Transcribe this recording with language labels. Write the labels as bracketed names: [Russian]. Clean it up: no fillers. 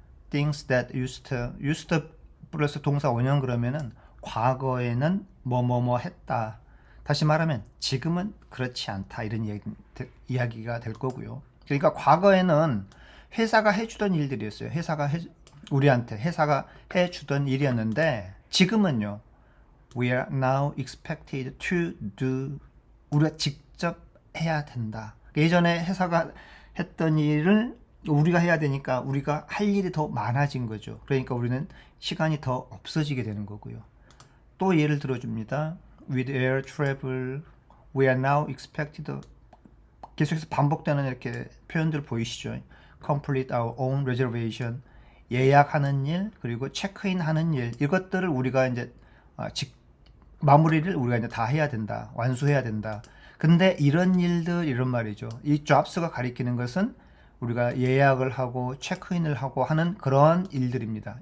[English] Things that used to [Korean] 플러스 동사 원형 그러면은 과거에는 뭐뭐뭐 했다. 다시 말하면 지금은 그렇지 않다. 이런 이야기가 될 거고요. 그러니까 과거에는 회사가 해주던 일들이었어요. 우리한테 회사가 해주던 일이었는데 지금은요. [English] We are now expected to do. [Korean] 우리가 직접 해야 된다. 예전에 회사가 했던 일을 우리가 해야 되니까 우리가 할 일이 더 많아진 거죠. 그러니까 우리는 시간이 더 없어지게 되는 거고요. 또 예를 들어줍니다. [English] With air travel, we are now expected. [Korean] 계속해서 반복되는 이렇게 표현들 보이시죠? [English] Complete our own reservation. [Korean] 예약하는 일, 그리고 체크인 하는 일, 이것들을 우리가 이제 마무리를 우리가 이제 다 해야 된다. 완수해야 된다. 근데 이런 일들, 이런 말이죠. 이 jobs가 가리키는 것은 우리가 예약을 하고 체크인을 하고 하는 그런 일들입니다.